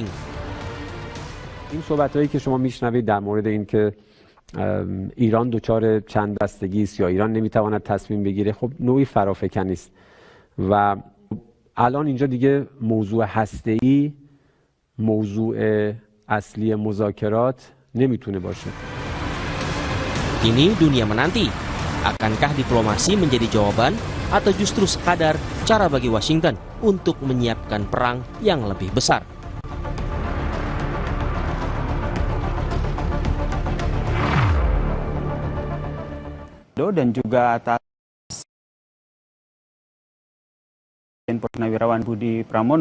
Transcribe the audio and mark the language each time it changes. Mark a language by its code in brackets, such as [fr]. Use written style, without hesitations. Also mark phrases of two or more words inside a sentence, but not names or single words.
[fa] این صحبتایی که شما میشنوید در مورد این که ایران دچار چند دستگی است یا ایران نمیتواند تصمیم بگیره، خب نوعی فرافکنی است و الان اینجا دیگه موضوع هسته‌ای موضوع اصلی مذاکرات nemitunne باشه. [id] Kini dunia menanti, akankah diplomasi menjadi jawaban atau justru sekadar cara bagi Washington untuk menyiapkan perang yang lebih besar? Dan juga atas Purnawirawan Budi Pramono.